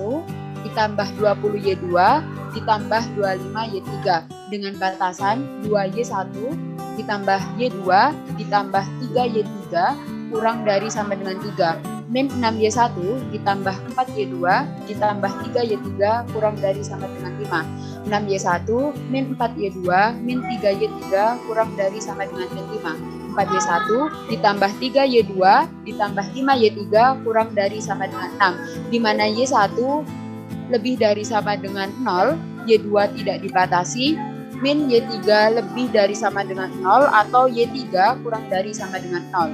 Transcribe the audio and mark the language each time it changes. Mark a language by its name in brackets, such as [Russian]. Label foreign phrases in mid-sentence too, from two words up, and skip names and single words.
[Indonesian] ditambah 20Y2 ditambah 25Y3 dengan batasan 2Y1 ditambah Y2 ditambah 3Y3 kurang dari sama dengan 3, min 6Y1 ditambah 4Y2 ditambah 3Y3 kurang dari sama dengan 5, 6Y1 min 4Y2 min 3Y3 kurang dari sama dengan 5, 4Y1 ditambah 3Y2 ditambah 5Y3 kurang dari sama dengan 6, di mana Y1 lebih dari sama dengan 0, Y2 tidak dibatasi, min Y3 lebih dari sama dengan 0 atau Y3 kurang dari sama dengan 0.